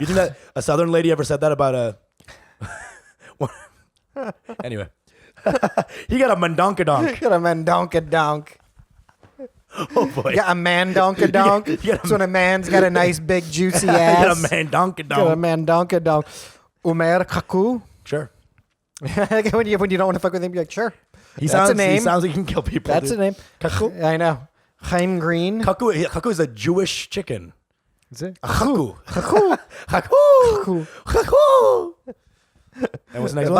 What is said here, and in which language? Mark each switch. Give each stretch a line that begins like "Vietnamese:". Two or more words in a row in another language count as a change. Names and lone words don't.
English: You think that a Southern lady ever said that about a... Anyway. He got a Mandonka donk. Got a Mendonca Donk. Oh, boy. You got a Mandonca Donk. You got a- That's when a man's got a nice big juicy He got a ass. Mandonka Got a donk. Mandonca Donk. Umair Kaku. Sure. when you don't want to fuck with him, you're like, sure. He That's a name. He sounds like he can kill people. That's dude. a name. Kaku? I know. Chaim Green. Kaku is a Jewish chicken. Is it? Kaku. Kaku. Kaku. Kaku. And what's the next one?